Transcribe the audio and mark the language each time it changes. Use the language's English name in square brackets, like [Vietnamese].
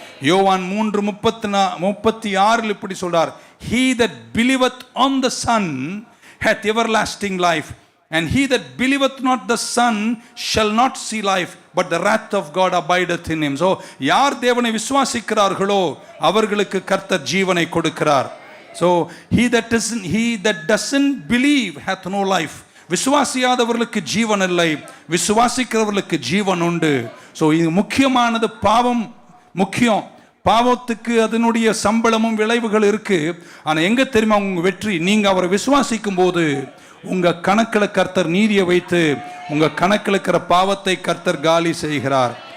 [Tamil] யோவான் 3:36 இப்படி சொல்றார், [English] he that believeth on the Son hath everlasting life, and he that believeth not the Son shall not see life, but the wrath of God abideth in him. [Tamil] So யார் தேவனை விசுவாசிக்கிறார்களோ அவர்களுக்கு கர்த்தர் ஜீவனை கொடுக்கிறார். [English] So he that doesn't believe hath no life. [Tamil] விசுவாசியாதவர்களுக்கு ஜீவன் இல்லை, விசுவாசிக்கிறவர்களுக்கு ஜீவன் உண்டு. So இது முக்கியமானது. பாவம் முக்கியம், பாவத்துக்கு அதனுடைய சம்பளமும் விளைவுகள் இருக்கு. ஆனால் எங்க தெரியுமா உங்க வெற்றி? நீங்க அவரை விசுவாசிக்கும் போது உங்க கணக்கில் கர்த்தர் நீதியை வைத்து உங்க கணக்கில் இருக்கிற பாவத்தை கர்த்தர் காலி செய்கிறார்.